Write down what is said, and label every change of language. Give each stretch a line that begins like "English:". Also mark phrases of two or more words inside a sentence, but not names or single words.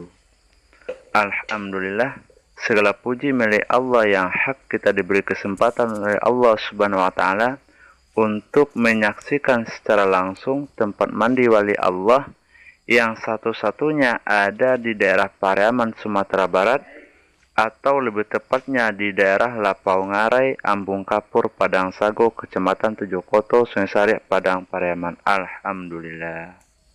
Indonesian: Alhamdulillah, segala puji milik Allah yang hak, kita diberi kesempatan oleh Allah
Arabic: سبحانه وتعالى
Indonesian: untuk menyaksikan secara langsung tempat mandi wali Allah yang satu-satunya ada di daerah Pariaman, Sumatera Barat, atau lebih tepatnya di daerah Lapau Ngarai, Ambung Kapur, Padang Sago, Kecamatan Tujuh Koto, Sungai Sari, Padang Pariaman. Alhamdulillah.